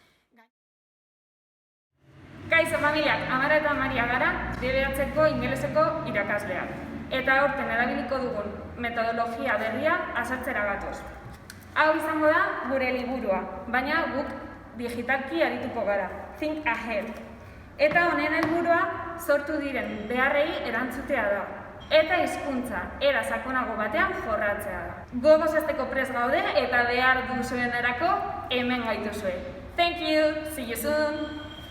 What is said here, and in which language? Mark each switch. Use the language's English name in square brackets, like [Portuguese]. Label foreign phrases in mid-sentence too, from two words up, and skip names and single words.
[Basque] Kaixo familiak, Amara eta Maria gara, DBH-ko ingeleseko irakasleak. Eta aurten erabiliko dugun metodologia berria azaltzera gatoz. Hau izango da gure liburua, baina guk digitalki arituko gara, [English] think ahead. [Basque] Eta honen helburua sortu diren beharrei erantzutea da. Eta hizkuntza era sakonago batean jorratzea da. Gogoz hasteko prest gaude eta behar duzuenerako hemen gaituzue. [English] Thank you, see you soon!